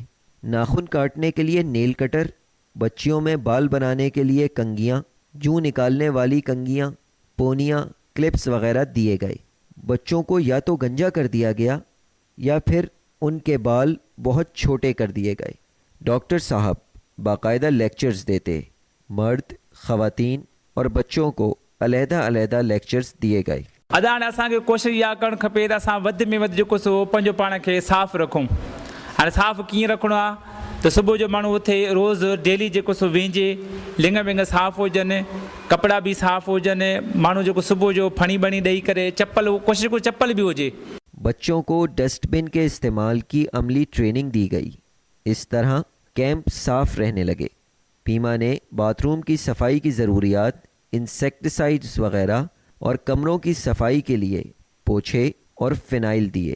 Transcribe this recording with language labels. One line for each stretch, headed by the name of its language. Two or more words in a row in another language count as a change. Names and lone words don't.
Urdu: ناخن کاٹنے کے لیے نیل کٹر، بچیوں میں بال بنانے کے لیے کنگھیاں، جوں نکالنے والی کنگھیاں، پونیاں، کلپس وغیرہ دیے گئے۔ بچوں کو یا تو گنجا کر دیا گیا یا پھر ان کے بال بہت چھوٹے کر دیے گئے۔ ڈاکٹر صاحب باقاعدہ لیکچرز دیتے، مرد، خواتین اور بچوں کو علیحدہ علیحدہ لیکچرز دیے گئے۔
Sindhi: अदा हाणे असांखे कोशिशि इहा करणु खपे त असां वधि में वधि जेको सो पंहिंजो पाण खे साफ़ु रखूं। हाणे साफ़ु कीअं रखिणो आहे त सुबुह जो माण्हू उथे रोज़ु डेली जेको सो वेंजे, लिंग विंग साफ़ु हुजनि, कपिड़ा बि साफ़ु हुजनि, माण्हू जेको सुबुह जो फणी बणी ॾेई करे चप्पल, कोशिशि को चप्पल बि हुजे।
Urdu: بچوں کو
English: dust bin
Urdu: کے استعمال کی عملی ٹریننگ دی گئی. اس طرح کیمپ صاف رہنے لگے. پیما نے باتھ روم کی صفائی کی ضروریات، انسیکٹیسائڈز وغیرہ اور کمروں کی صفائی کے لیے پوچھے اور فینائل دیے.